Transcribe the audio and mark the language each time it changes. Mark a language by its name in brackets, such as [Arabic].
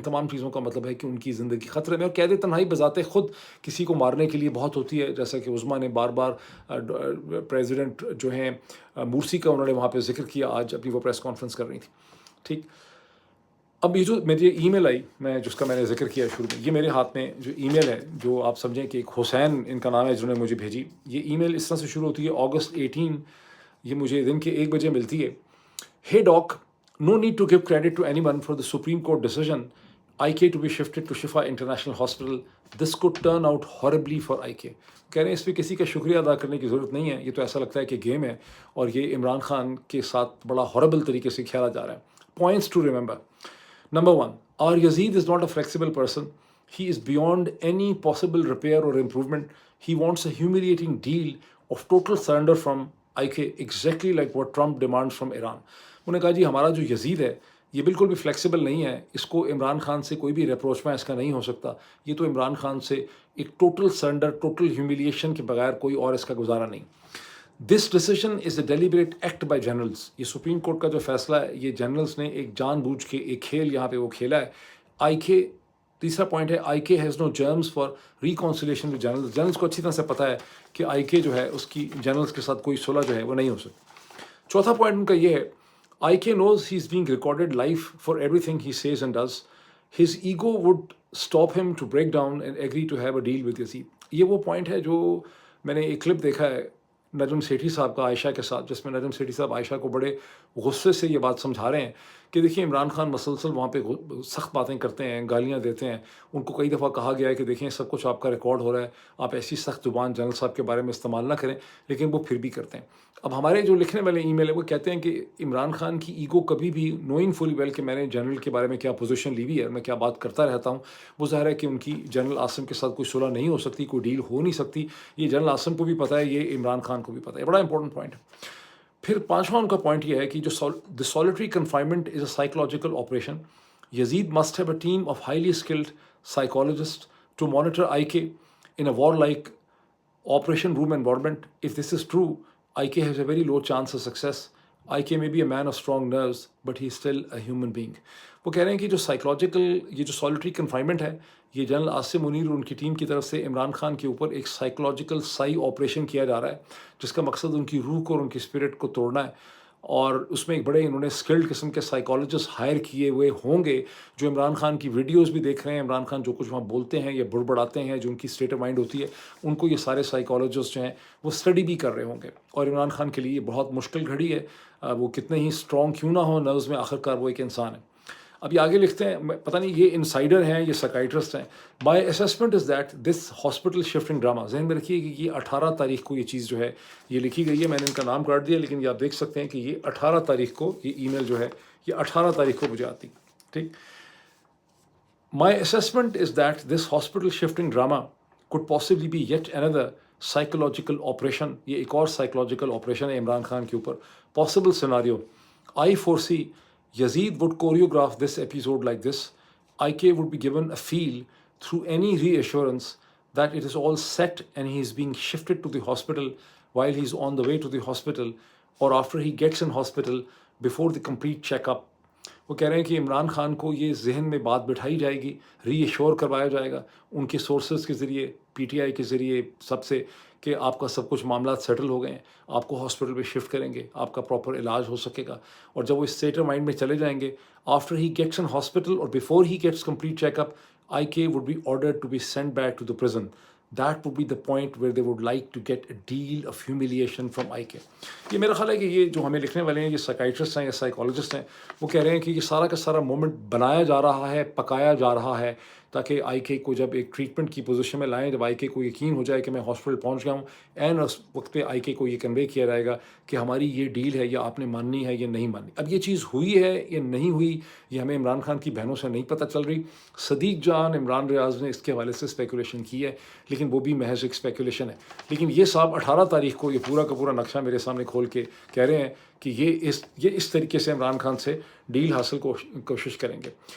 [Urdu] ان تمام چیزوں کا مطلب ہے کہ ان کی زندگی خطرے میں. اور قید تنہائی بذات خود کسی کو مارنے کے لیے بہت ہوتی ہے، جیسا کہ عظما نے بار بار پریزیڈنٹ جو ہیں مورسی کا انہوں نے وہاں پہ ذکر کیا، آج اپنی وہ پریس کانفرنس کر رہی تھی. ٹھیک، اب یہ جو میری ای میل آئی، میں جس کا میں نے ذکر کیا شروع میں، یہ میرے ہاتھ میں جو ای میل ہے، جو آپ سمجھیں کہ ایک حسین ان کا نام ہے جنہوں نے مجھے بھیجی. یہ ای میل اس طرح سے شروع ہوتی ہے، August 18، یہ مجھے دن کے 1 بجے ملتی ہے. [English] Hey doc, no need to give credit to anyone for the Supreme Court decision IK to be shifted to Shifa International Hospital. This could turn out horribly for IK. [Urdu] کہہ رہے ہیں اس پہ کسی کا شکریہ ادا کرنے کی ضرورت نہیں ہے، یہ تو ایسا لگتا ہے کہ گیم ہے اور یہ عمران خان کے ساتھ بڑا ہاربل طریقے سے کھیلا جا رہا ہے. [English] Points to remember. Number 1, our Yazid is not a flexible person. He is beyond any possible repair or improvement. He wants a humiliating deal of total surrender from IK, exactly like what Trump demands from Iran. [Urdu] انہوں نے کہا جی ہمارا جو یزید ہے یہ بالکل بھی flexible نہیں ہے، اس کو عمران خان سے کوئی بھی ریپروچ میں اس کا نہیں ہو سکتا، یہ تو عمران خان سے ایک ٹوٹل سرنڈر، ٹوٹل ہیومیلیشن کے بغیر کوئی اور اس کا گزارا نہیں. [English] This decision is a deliberate act by generals. [Urdu] یہ سپریم کورٹ کا جو فیصلہ ہے یہ جنرلز نے ایک جان بوجھ کے ایک کھیل یہاں پہ وہ کھیلا ہے. [English] آئی کے [Urdu] تیسرا پوائنٹ ہے، [English] آئی کے has no germs for ریکانسیلیشن with generals. [Urdu] Generals کو اچھی طرح سے پتہ ہے کہ آئی کے جو ہے اس کی جنرلز کے ساتھ کوئی صلح جو ہے وہ نہیں ہو سکتی. چوتھا پوائنٹ ان کا یہ ہے، [English] IK knows he's being recorded live for everything he says and does. His ego would stop him to break down and agree to have a deal with Yazid. [Urdu] یہ وہ پوائنٹ ہے جو میں نے ایک کلپ دیکھا ہے نجم سیٹھی صاحب کا عائشہ کے ساتھ، جس میں نجم سیٹھی صاحب عائشہ کو بڑے غصے سے یہ بات سمجھا رہے ہیں کہ دیکھیں عمران خان مسلسل وہاں پہ سخت باتیں کرتے ہیں، گالیاں دیتے ہیں. ان کو کئی دفعہ کہا گیا ہے کہ دیکھیں سب کچھ آپ کا ریکارڈ ہو رہا ہے، آپ ایسی سخت زبان جنرل صاحب کے بارے میں استعمال نہ کریں، لیکن وہ پھر بھی کرتے ہیں. اب ہمارے جو لکھنے والے ای میل ہے وہ کہتے ہیں کہ عمران خان کی ایگو کبھی بھی [English] knowing fully well [Urdu] کہ میں نے جنرل کے بارے میں کیا پوزیشن لی ہوئی ہے، میں کیا بات کرتا رہتا ہوں، وہ ظاہر ہے کہ ان کی جنرل عاصم کے ساتھ کوئی صلح نہیں ہو سکتی، کوئی ڈیل ہو نہیں سکتی. یہ جنرل عاصم کو بھی پتہ ہے، یہ عمران خان کو بھی پتہ ہے. بڑا امپورٹنٹ پوائنٹ ہے. پھر پانچواں ان کا پوائنٹ یہ ہے کہ جو [English] the solitary confinement is a psychological operation. Yazid must have a team of highly skilled psychologists to monitor IK in a warlike operation room environment. If this is true, IK has a very low chance of success. IK may be a man of strong nerves, but he is still a human being. [Urdu] وہ کہہ رہے ہیں کہ جو psychological یہ جو solitary confinement ہے، یہ جنرل عاصم منیر اور ان کی ٹیم کی طرف سے عمران خان کے اوپر ایک سائیکولوجیکل سائی آپریشن کیا جا رہا ہے، جس کا مقصد ان کی روح کو اور ان کی اسپرٹ کو توڑنا ہے. اور اس میں ایک بڑے انہوں نے اسکلڈ قسم کے سائیکالوجسٹ ہائر کیے ہوئے ہوں گے جو عمران خان کی ویڈیوز بھی دیکھ رہے ہیں، عمران خان جو کچھ وہاں بولتے ہیں یا بڑبڑاتے ہیں، جو ان کی اسٹیٹ آف مائنڈ ہوتی ہے، ان کو یہ سارے سائیکالوجسٹ جو ہیں وہ اسٹڈی بھی کر رہے ہوں گے. اور عمران خان کے لیے یہ بہت مشکل گھڑی ہے، وہ کتنے ہی اسٹرانگ کیوں نہ ہو نروز میں، آخر کار وہ ایک انسان ہے. اب یہ آگے لکھتے ہیں، پتہ نہیں یہ انسائڈر ہیں یہ سائیکائٹرسٹ ہیں. [English] my assessment is that this hospital shifting drama, [Urdu] ذہن میں رکھیے کہ یہ 18 تاریخ کو یہ چیز جو ہے یہ لکھی گئی ہے. میں نے ان کا نام کاٹ دیا، لیکن یہ آپ دیکھ سکتے ہیں کہ یہ 18 تاریخ کو یہ ای میل جو ہے یہ 18 تاریخ کو مجھے آتی. ٹھیک، [English] My assessment is that this hospital shifting drama could possibly be yet another psychological operation. [Urdu] یہ ایک اور سائیکولوجیکل آپریشن ہے عمران خان کے اوپر. [English] Possible scenario, I foresee Yazid would choreograph this episode like this. IK would be given a feel through any reassurance that it is all set and he is being shifted to the hospital while he is on the way to the hospital or after he gets in hospital before the complete checkup. [Urdu] وہ کہہ رہے ہیں کہ عمران خان کو یہ ذہن میں بات بٹھائی جائے گی، ری ایشور کروایا جائے گا ان کے سورسز کے ذریعے، پی ٹی آئی کے ذریعے، سب سے، کہ آپ کا سب کچھ معاملات سیٹل ہو گئے ہیں، آپ کو ہاسپٹل پہ شفٹ کریں گے، آپ کا پراپر علاج ہو سکے گا. اور جب وہ اس اسٹیٹ آف مائنڈ میں چلے جائیں گے، [English] After he gets in hospital اور before he gets complete check up, I K would be ordered to be send back to the prison. That would be the point where they would like to get a deal of humiliation from IK. [Urdu] یہ میرا خیال ہے کہ یہ جو ہمیں لکھنے والے ہیں یہ سائیکائٹرسٹ ہیں یا سائیکالوجسٹ ہیں، وہ کہہ رہے ہیں کہ یہ سارا کا سارا مومنٹ بنایا جا رہا ہے، پکایا جا رہا ہے تاکہ آئی کے کو جب ایک ٹریٹمنٹ کی پوزیشن میں لائیں، جب آئی کے کو یقین ہو جائے کہ میں ہاسپٹل پہنچ گیا ہوں، اینڈ اس وقت پہ آئی کے کو یہ کنوے کیا جائے گا کہ ہماری یہ ڈیل ہے، یا آپ نے ماننی ہے یا نہیں ماننی۔ اب یہ چیز ہوئی ہے یا نہیں ہوئی، یہ ہمیں عمران خان کی بہنوں سے نہیں پتہ چل رہی۔ صدیق جان، عمران ریاض نے اس کے حوالے سے اسپیکولیشن کی ہے، لیکن وہ بھی محض ایک اسپیکولیشن ہے۔ لیکن یہ صاحب 18 تاریخ کو یہ پورا کا پورا نقشہ میرے سامنے کھول کے کہہ رہے ہیں کہ یہ اس طریقے سے عمران خان سے ڈیل حاصل کوشش کریں گے۔